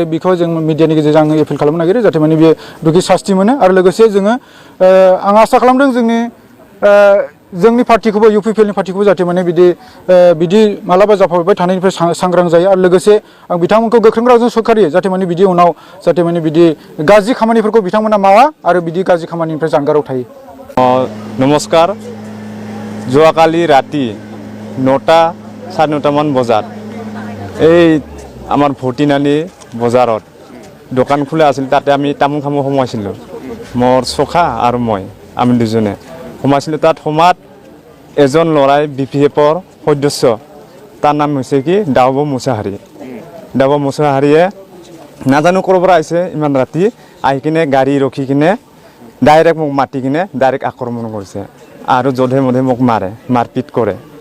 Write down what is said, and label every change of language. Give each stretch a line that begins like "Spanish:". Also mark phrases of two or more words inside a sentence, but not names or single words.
Bodo: बेखौ जों मिडियानि गेजेरजों आङो एपिल खालामनो नागिरो जाहाथे माने बियो दुखि सास्ति मोनो आरो लोगोसे जोङो आं आसा खालामदों जोंनि पार्टिखौबो UPPLनि पार्टिखौबो जाहाथे माने बिदि मालाबा जाफाबाय थानायनिफ्राय सांग्रां जायो आरो लोगोसे आं बिथांमोनखौ गोख्रों रावजों सोंखारियो जाहाथे माने बिदि उनाव जाहाथे माने बिदि गाज्रि खामानिफोरखौ बिथांमोना मावा आरो बिदि गाज्रि खामानिनिफ्राय जानगाराव थायो।
Assamese: नमस्कार যোৱাকালি ৰাতি 9টা 9:30 মান বজাত এই আমাৰ ভটিনানি বজাৰত দোকান খোলা আছিল তাতে আমি তামোল খাব সোমাইছিলোঁ মোৰ চখা আৰু মই আমি দুজনে সোমাইছিলোঁ তাত সোমাত এজন ল'ৰাই BPFৰ সদস্য তাৰ নাম হৈছে কি ডাউব মুছাহাৰীয়ে নাজানো ক'ৰ পৰা আহিছে ইমান ৰাতি আহি কিনে গাড়ী ৰখি কিনে ডাইৰেক্ট মোক মাতি কিনে ডাইৰেক্ট আক্ৰমণ কৰিছে আৰু যধে মধে মোক মাৰপিট কৰে।